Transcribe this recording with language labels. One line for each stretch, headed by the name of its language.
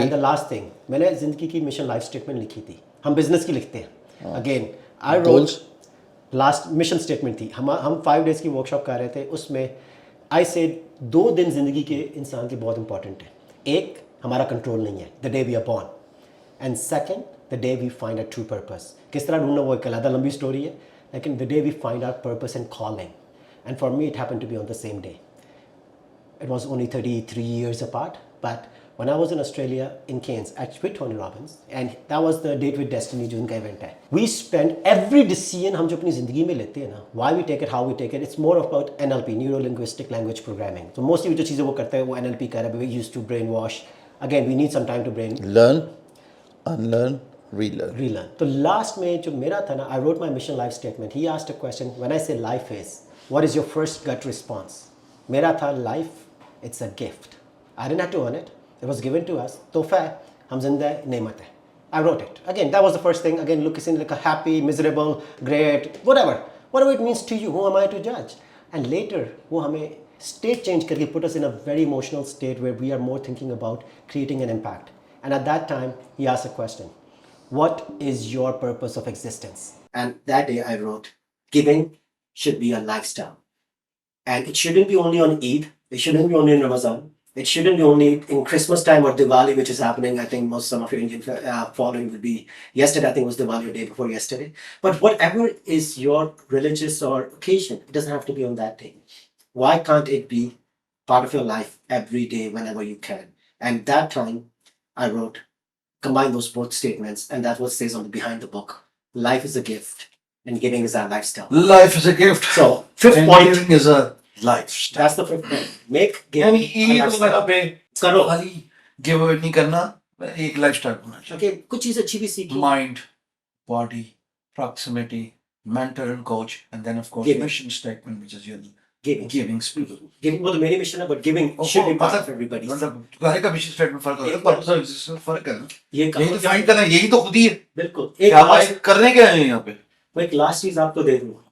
English: and the last thing,
Urdu: میں نے زندگی کی مشن لائف اسٹیٹمنٹ لکھی تھی. ہم بزنس کی لکھتے ہیں.
English: Again I wrote last mission statement تھی.
Urdu: ہم 5 days کی ورک شاپ کر رہے تھے. اس میں آئی سیڈ 2 دن زندگی کے انسان کے بہت امپورٹنٹ ہیں. ایک ہمارا کنٹرول نہیں ہے,
English: The day we are born. And second the day we find our true purpose.
Urdu: کس طرح ڈھونڈنا وہ ایک علیحدہ لمبی اسٹوری ہے, لیکن
English: The day we find our purpose and calling. And for me it happen to be on the same day. It was only 33 years apart, but when I was in Australia in Cairns with Tony Robbins, and that was the Date with Destiny
Urdu: جو ان کا event ہے.
English: We spend every decision
Urdu: ہم جو اپنی زندگی میں لیتے ہیں نا,
English: why we take it, how we take it, it's more about NLP, Neuro Linguistic Language Programming. So mostly
Urdu: جو چیزیں وہ کرتے ہیں وہ NLP کہہ رہا ہے.
English: We used to brainwash. Again, we need some time to learn, unlearn, relearn.
Urdu: تو لاسٹ میں جو میرا تھا نا,
English: I wrote my mission life statement. He asked a question, when I say life is, what is your first gut response?
Urdu: میرا تھا
English: life, it's a gift. I didn't have to earn it. It was given to us.
Urdu: تحفہ ہے, ہم زندہ ہے, نعمت ہے.
English: I wrote it. Again, that was the first thing. Again, look like a happy, miserable, great, whatever it means to you. Who am I to judge? And later,
Urdu: وہ ہمیں
English: state change کر کے put us in a very emotional state where we are more thinking about creating an impact. And at that time, he asked a question. What is your purpose of existence? And that day I wrote, giving should be a lifestyle. And it shouldn't be only on Eid. It shouldn't be only in Ramadan. It shouldn't be only in Christmas time or Diwali, which is happening. I think some of your Indian following will be yesterday. I think it was Diwali or day before yesterday. But whatever is your religious or occasion, it doesn't have to be on that day. Why can't it be part of your life every day whenever you can? And that time I wrote, combine those both statements, and that's what says on the behind the book. Life is a gift and giving is our lifestyle. Life is a gift. So fifth and point, giving is a lifestyle. that's the fifth point. Make giving a lifestyle.
Urdu: کرو خالی give اوے نہیں کرنا, ایک life style ہونا چاہیے. Okay, کچھ چیز اچھی بھی سیکھی.
English: mind body proximity mentor and coach and then of course mission statement which is your giving giving
Urdu: وہ تو میری مشن ہے,
English: but giving should be part of everybody.
Urdu: مطلب ہر کا مشن اسٹیٹمنٹ فرق ہوتا ہے, پرپس آف ایگزسٹنس فرق ہے نا. یہ یہی تو فائنڈ کرنا, یہی تو خود ہی ہے. بالکل. ایک کرنے کیا ہے یہاں پہ. وہ ایک لاسٹ چیز آپ کو دے دوں.